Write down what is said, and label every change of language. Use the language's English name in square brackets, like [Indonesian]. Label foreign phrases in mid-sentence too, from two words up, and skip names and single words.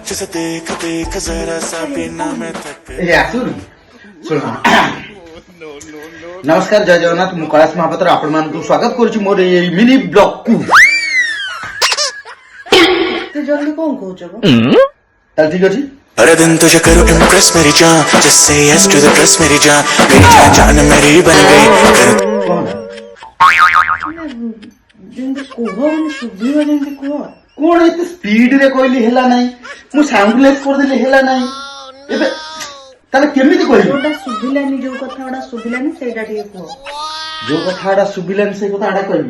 [Odia] ନମସ୍କାର, ଜୟ ଜଗନ୍ନାଥ। ମୁଁ କୈଳାସ ମହାପାତ୍ର ଆପଣମାନଙ୍କୁ ସ୍ୱାଗତ କରୁଛି ମୋର ଏଇ ମିନି ବ୍ଲଗ କୁ। ଏତେ ଜଲ୍ଦି କଣ କହୁଛ? ତାହେଲେ ଠିକ ଅଛି। [Hindi] अरे दिन तुझे करूँ इम्प्रेस मेरी जान [English] just say yes to the dress [Hindi] मेरी जान मेरी जान जान मेरी बन गई [Odia] ଯେମିତି କୁହ ମାନେ ଶୁଭିବ, ଯେମିତି କୁହ। କଣ ଏତେ ସ୍ପିଡ ରେ କହିଲି ହେଲା ନାହିଁ, ମୁଁ ସାଉଣ୍ଡଲେସ୍ କରିଦେଲି ହେଲା ନାହିଁ। ଏବେ ତାହେଲେ କେମିତି କହିବି? ଯୋଉଟା ଶୁଭିଲାନି, ଯୋଉ କଥା ଗୁଡା ଶୁଭିଲାନି ସେଇଟା ଟିକେ କୁହ। ଯୋଉ କଥା ଗୁଡା ଶୁଭିଲାନି ସେଇ କଥା ଗୁଡା କହିବି।